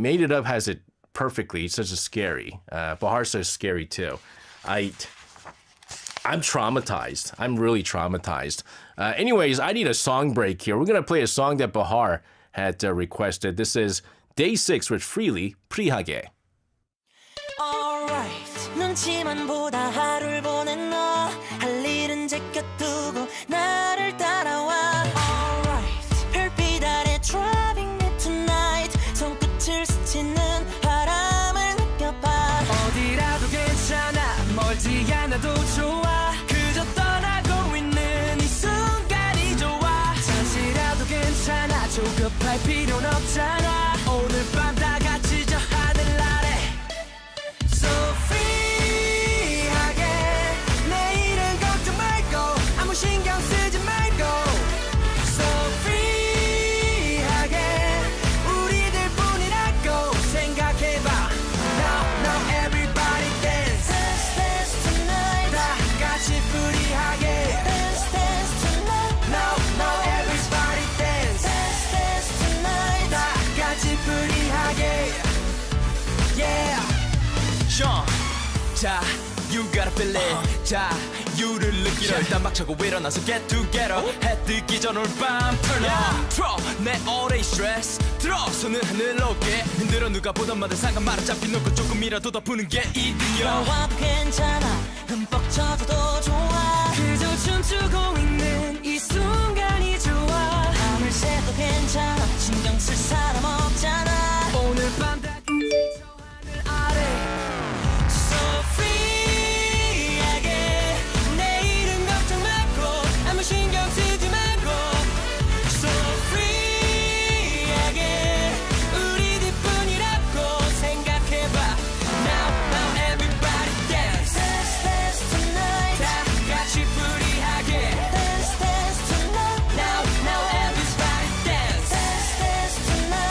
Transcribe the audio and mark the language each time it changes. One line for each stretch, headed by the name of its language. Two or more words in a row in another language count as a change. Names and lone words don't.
English: Made It Up has it perfectly. It's such a scary. Bahar says scary too. I'm traumatized. I'm really traumatized. Anyways, I need a song break here. We're going to play a song that Bahar had requested. This is Day 6 with Freely,
Korean: 프리하게. Alright, 눈치만 보다 하루를 보낸 너 할 일은 제껴두고 나를 따라와 Alright, 별빛 아래
English: driving me tonight
Korean: 손끝을 스치는 바람을 느껴봐 어디라도 괜찮아 멀지 않아도 좋아 그저 떠나고 있는 이 순간이 좋아 잠시라도 괜찮아 조급할 필요는 없잖아 오늘 밤 다 같이 저 하늘 아래
English: So free
Korean: 하게 내일은 걱정 말고 아무 신경 쓰지 말고
English: So free
Korean: 하게 우리들뿐이라고 생각해봐
English: Now everybody dance Dance tonight
Korean: 다 같이 프리하게
English: Dance tonight Now everybody dance Dance tonight
Korean: 다 같이 프리하게 Yeah 자,
English: you gotta feel it
Korean: 자, you를 느끼려 일단 막차고 일어나서
English: get together
Korean: 해 뜨기 전 오늘 밤
English: turn on
Korean: 틀어 내
English: all day stress
Korean: 들어 손을 하늘 높게 흔들어 누가 보던 마다 상관 말아 잡히 놓고 조금이라도 더 푸는 게 이득이야 너와도 괜찮아 흠뻑 젖어도 좋아 그저 춤추고 있는 이 순간이 좋아 밤을 새도 괜찮아 신경 쓸 사람 없잖아 오늘 밤 다 같이 저 하늘 아래
English: So free
Korean: 하게 내일은 걱정 말고 아무 신경 쓰지 말고
English: So free
Korean: 하게 우리들뿐이라고 생각해봐
English: Now everybody dance Dance tonight
Korean: 다 같이 프리하게
English: Dance tonight Now everybody dance Dance tonight